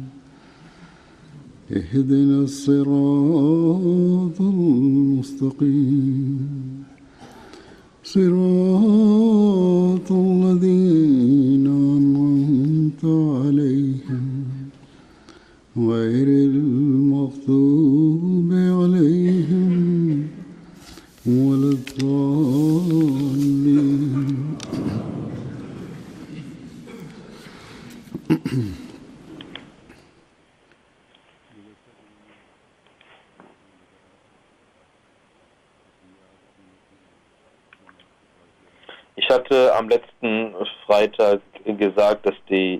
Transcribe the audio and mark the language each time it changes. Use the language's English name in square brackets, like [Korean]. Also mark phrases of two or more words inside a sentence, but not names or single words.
[Arabic] اهدنا الصراط المستقيم صراط الذين أنعمت عليهم غير المغضوب عليهم ولا الضالين. [German] Ich hatte am letzten Freitag gesagt, dass die